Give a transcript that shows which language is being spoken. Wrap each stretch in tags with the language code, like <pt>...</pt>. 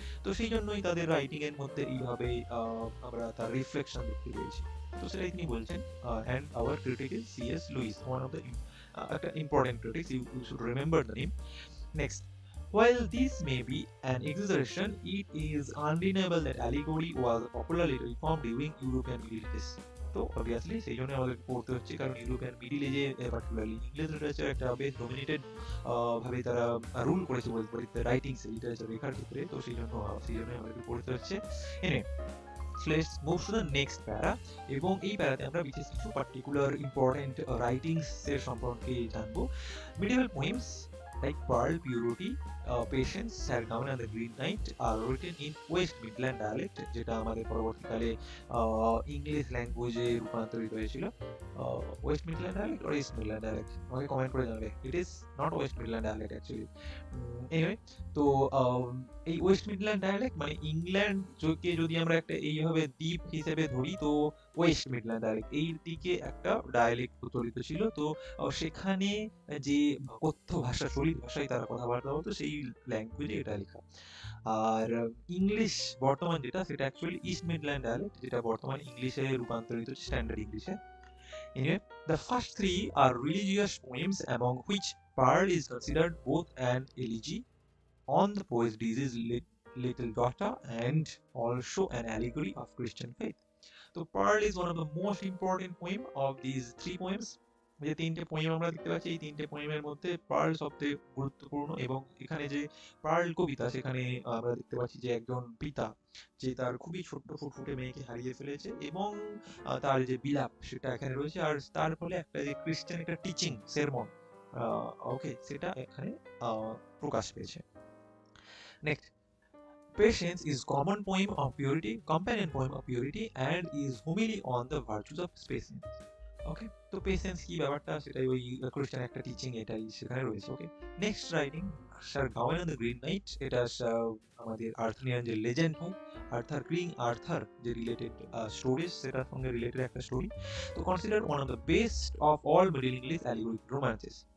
<bn>তো সেই জন্যই তাদের রাইটিং এর মধ্যে এইভাবে আমরা তার রিফ্লেকশন দেখতে পেয়েছি। তো সেটাই তিনি বলছেন।</bn> <en>And our critic is CS Lewis, one of the একটা important critics, you should remember the name. Next, while this may be an exaggeration, it is undeniable that allegory was a popular literary form during European Middle Ages.</en> <bn>তো obviously সেই জন্য আমাদের পড়তে হচ্ছে, কারণ European middle এজে particularly English literature একটা বেশ ডমিনেটেড ভাবে তারা রুল করেছে বলতে পারি রাইটিংস লিটারেচার লেখার ক্ষেত্রে। তো সেই জন্য আমাদেরকে পড়তে হচ্ছে। এনে</bn> <en>let's move to the next para,</en> <bn>এবং এই প্যারাতে আমরা বিশেষ কিছু পার্টিকুলার ইম্পর্টেন্ট রাইটিংস এর সম্পর্কে জানবো।</bn> <en>medieval poems like Pearl, Purity, Patience, Sir Gawain and the Green Knight are written in West Midland dialect,</en> <bn>যেটা আমাদের পরবর্তীকালে ইংলিশ ল্যাঙ্গুয়েজে রূপান্তরিত হয়েছিল।</bn> <en>West Midland dialect or East Midland dialect,</en> <bn>আমাকে কমেন্ট করে জানাবে।</bn> <en>It is not West Midland dialect actually.</en> <bn>Anyway, তো এই ওয়েস্ট মিডল্যান্ড ডায়ালেক্ট মানে ইংল্যান্ডকে যদি আমরা একটা এইভাবে দ্বীপ হিসেবে ধরি, তো ওয়েস্ট মিডল্যান্ড ডায়ালেক্ট এই দিকে একটা ডায়ালেক্ট প্রচলিত ছিল। তো সেখানে যে কথ্য ভাষা, চলিত ভাষায় তারা কথাবার্তা বলতো, সেই ল্যাঙ্গুয়েজে এটা লেখা। আর ইংলিশ বর্তমান যেটা, সেটা অ্যাকচুয়ালি ইস্ট মিডল্যান্ড ডায়ালেক্ট, যেটা বর্তমান ইংলিশে রূপান্তরিত হচ্ছে, স্ট্যান্ডার্ড ইংলিশে।</bn> <en>Anyway, the first three are religious poems, among which Pearl is considered both an elegy on the poet's deceased little daughter and also an allegory of Christian faith. So Pearl is one of the most important poem of these three poems.</en> <bn>যে তিনটে poem আমরা দেখতে পাচ্ছি, এই তিনটে পোয়েমের মধ্যে pearl সবচেয়ে গুরুত্বপূর্ণ। এবং এখানে যে পার্ল কবিতা, সেখানে আমরা দেখতে পাচ্ছি যে একজন পিতা যে তার খুবই ছোট্ট ফুটফুটে মেয়েকে হারিয়ে ফেলেছে, এবং তার যে বিলাপ সেটা এখানে রয়েছে। আর তার ফলে একটা যে খ্রিস্টান একটা টিচিং সেরমন, ওকে, সেটা এখানে প্রকাশ পেয়েছে।</bn> <en>Next, Patience is common poem of purity, companion poem of purity, and is homily on the virtues of patience.</en> <bn>ওকে, তো পেশেন্স কি ব্যাপারটা, সেটাই ওই খ্রিস্টান একটা টিচিং, এটাই সেখানে রয়েছে। ওকে, next writing sir গাওয়েন and the green night, এটা আমাদের আর্থারিয়ান যে লেজেন্ড হয়, আর্থার যে রিলেটেড স্টোরিজ, সেটার সঙ্গে রিলেটেড একটা স্টোরি।</bn> <en>তো consider one of the best of all Middle English allegoric romances.</en>